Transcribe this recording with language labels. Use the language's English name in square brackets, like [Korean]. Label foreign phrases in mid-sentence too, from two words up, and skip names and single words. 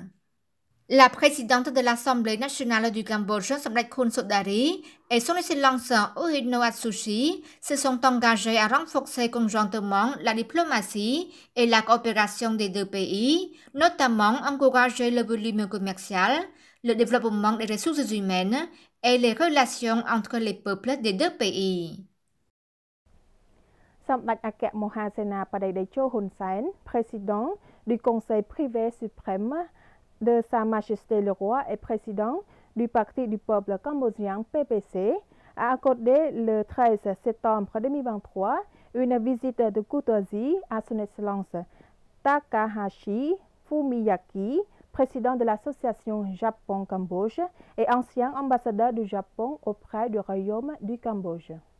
[French] La présidente de l'Assemblée nationale du Cambodge, Samdech Khun Sodari, et son Excellence Uhino Atsushi se sont engagés à renforcer conjointement la diplomatie et la coopération des deux pays, notamment encourager le volume commercial, le développement des ressources humaines et les relations entre les peuples des deux pays. សម្ដេចអគ្គមហាសេនាបតីតេជោ ហ៊ុន សែន président du Conseil privé suprême de Sa Majesté le Roi et président du Parti du peuple cambodgien PPC, a accordé le 13 septembre 2023 une visite de courtoisie à son Excellence Takahashi Fumiyaki, président de l'association Japon-Cambodge et ancien ambassadeur du Japon auprès du Royaume du Cambodge.